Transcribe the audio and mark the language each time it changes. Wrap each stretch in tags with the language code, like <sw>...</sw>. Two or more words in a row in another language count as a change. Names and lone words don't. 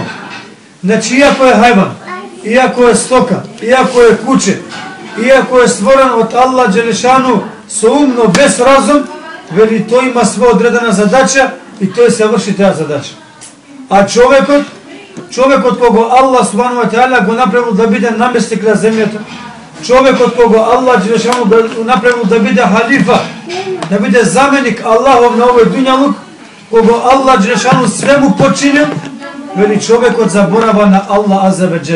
<mk>Значи, иако е хајван, иако е стока, иако е куче, иако е створен од</mk> <ar>الله جل شأنه</ar> <mk>со ум, но без разум, вели тој има своја одредена задача и тој се врши таа задача. А човекот кого</mk> <ar>الله سبحانه وتعالى</ar> <mk>го направил да биде наместник на земјата, човекот кого</mk> <ar>الله جل شأنه</ar> <mk>го направил да биде халифа, да биде заменик Аллахов на овој дуњалук, кого</mk> <ar>الله جل شأنه</ar> <mk>све му починил, вели човекот заборава на</mk> <ar>الله عز وجل.</ar>